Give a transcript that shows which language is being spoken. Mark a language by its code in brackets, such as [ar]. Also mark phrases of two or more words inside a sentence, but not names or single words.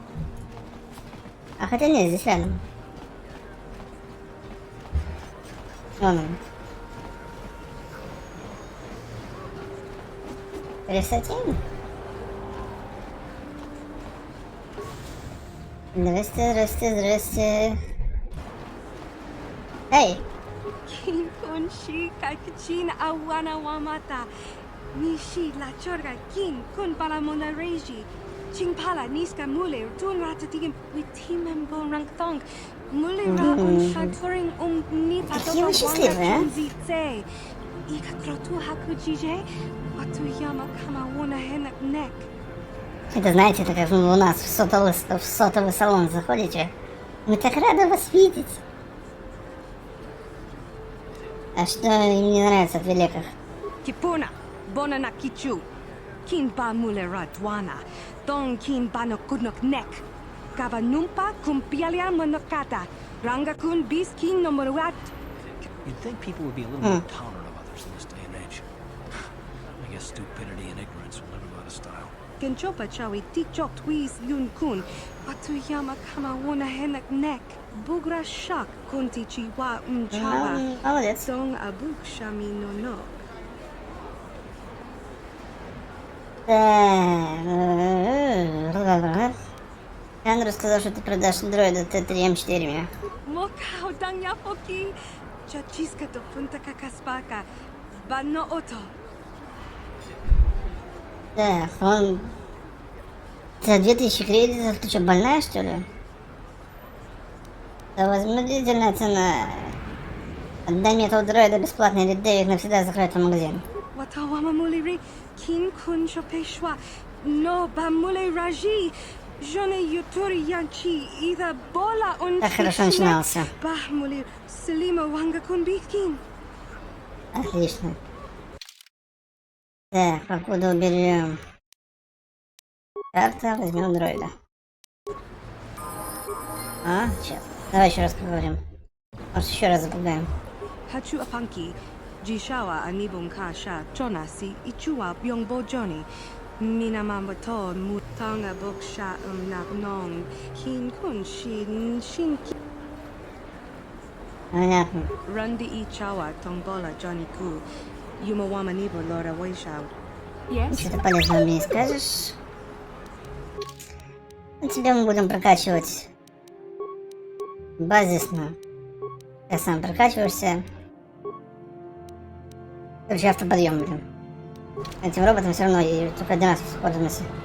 [ru] А хотя нет, здесь рядом. Вон он. Красотень. Здрасте. Эй! Kin shi kakchin awana wamata. Nishi la chorga kin kun pala mona reji. Ching pala niska mule tun ratatigim with team bon rank thong. Mule ra shaturing ni Какие вы счастливые, zitse. Ika krotu hakujije. Watu yama kama wona henak neck. Это, знаете, это как у нас в сотовый салон заходите. Мы так рады вас видеть. А что им не нравится в великах? Kipuna, bonana kichu. Kin ba mule radwana. Don kin ba no kudnok nek. Kaba numpa kumpialia monokata. Ranga kun bis kin no moruat. [en] You'd think people would be a little more tolerant of others in this day and age. I guess stupidity and ignorance will never go out of style. Kenchopa chawi tikchok twis yun kun. Watu yama kama wona henak nek. Bugra shak kunti chiwa chawa. [ru] Молодец. Song abuk shami no no. Андреw сказал, что ты продашь дроида Т3М4 мне. Mokao dangya foki. Chachiska to punta kakaspaka. Banno oto. Так, он... За 2000 кредитов, ты что, больная, что ли? Да возмутительная цена. Отдай мне этого дроида бесплатно, или Дэвид навсегда закроет твой магазин. Watawama muliri kin kun chopeshwa. No ba mule raji. Jone yuturi yanchi. Ida bola on. Так хорошо начинался. Bah mule selima wanga kun bitkin. Отлично. Так, покуда уберем карта, возьмем дроида. А, сейчас. Давай еще раз поговорим. Может, еще раз запугаем. Hachu apanki. Jishawa anibun kasha chonasi ichua byongbo joni. Mina mambato mutanga boksha nabnong. Kin kun shin Понятно. Rundi ichawa tongbola Johnny ku. Yumawama nibo lora waishao. [en] Yes? [ru] Что-то полезного мне не скажешь. На тебя мы будем прокачивать базисно. Ты сам прокачиваешься. Короче, автоподъем, блин. Этим роботом все равно и только один раз пользуемся.